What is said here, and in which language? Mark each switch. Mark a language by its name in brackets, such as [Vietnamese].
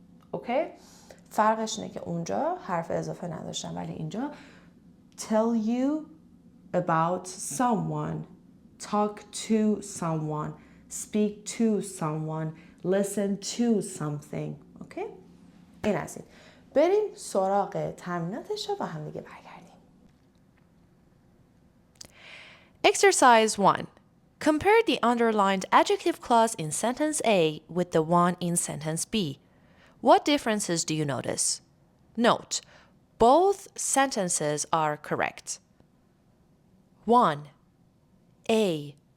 [English] Okay? [Persian] فرقش اینه که اونجا حرف اضافه نداشتم ولی اینجا [English] tell you about someone, talk to someone, speak to someone, listen to something. [Persian] اوکی؟ این از این. بریم سراغ تمریناتش رو با هم دیگه برگردیم. [English] Exercise 1. Compare the underlined adjective clause in sentence A with the one in sentence B. What differences do you notice? Note, both sentences are correct. 1. A.